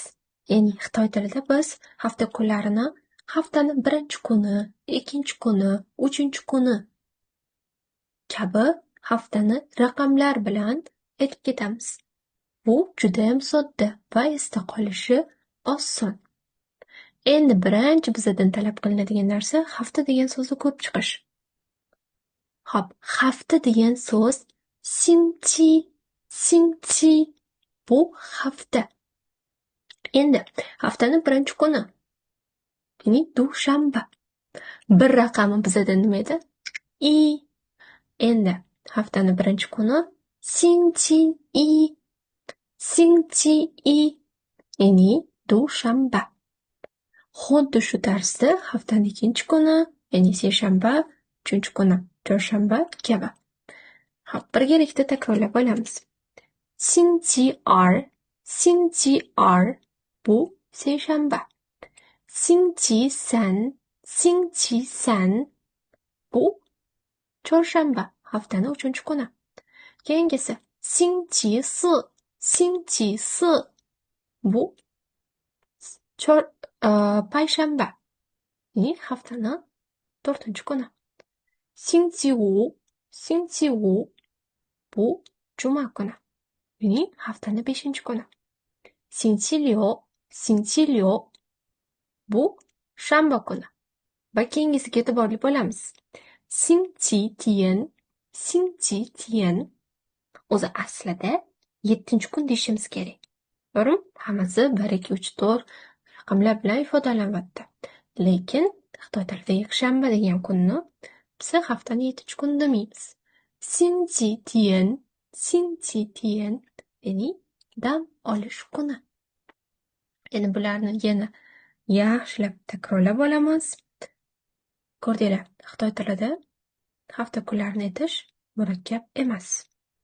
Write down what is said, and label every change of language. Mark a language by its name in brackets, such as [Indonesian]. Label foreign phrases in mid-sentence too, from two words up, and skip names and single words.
[Uzbek] Ya'ni Xitoy tilida biz hafta kunlarini haftani birinchi kuni, ikkinchi kuni, uchinchi kuni kabi haftani raqamlar bilan aytib ketamiz. Bu judayam sodda va esda qolishi oson. Endi birinchi bizdan talab qilinadigan narsa hafta degan so'zni ko'rib chiqish. Xo'p, hafta degan so'z [Chinese] 星期, 星期 [Uzbek] bu hafta. Endi haftani birinchi kuni, ya'ni dushanba. Bir raqami bizdan nima edi? I. Endi haftani birinchi kuni [Chinese] 星期一, 星期一, [Uzbek] ya'ni dushanba. Xuddi shu tarzda haftani ikkinchi kuni, ya'ni seshanba, uchinchi kuni chorshanba kabi. Xo'p, birgalikda takrorlab olamiz. [Chinese] 星期二, 星期二 [Uzbek] bu seshanba. [Chinese] 星期三, 星期三 [Uzbek] bu chorshanba, haftani uchinchi kuni. Keyingisi [Chinese] 星期四, 星期四 [Uzbek] bu payshanba, ya'ni haftani to'rtinchi kuni. [Chinese] 星期五, 星期五 [Uzbek] bu juma kuni, ya'ni haftani beshinchi kuni. [Chinese] 星期六, 星期六 [Uzbek] bu shanba kuni. Va keyingisiga e'tiborli bo'lamiz. [Chinese] 星期天, 星期天 [Uzbek] o'zi aslida 7-chi kun deyishimiz kerak. To'g'rimi? Hammasi 1, 2, 3, 4 raqamlar bilan ifodalanyapti. Lekin Xitoy tilida yakshanba degan kunni biz haftani 7-chi kun demaymiz. [Chinese] 星期天, 星期天 [Uzbek] ya'ni dam olish kuni. Endi bularni yana yaxshilab takrorlab olamiz. Ko'rdinglar, Xitoy tilida hafta kunlarini aytish murakkab emas.